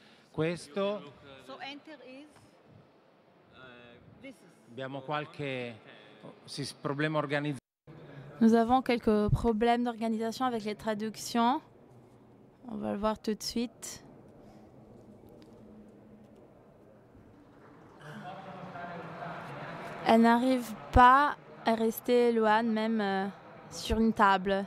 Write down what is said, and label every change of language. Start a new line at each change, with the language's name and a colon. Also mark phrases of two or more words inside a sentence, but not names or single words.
Italian: questo.
English: So enter is this.
Italian: Abbiamo qualche problema organizzativo.
French: Nous avons quelques problèmes d'organisation avec les traductions. On va le voir tout de suite. Elle n'arrive pas à rester loin, même sur une table.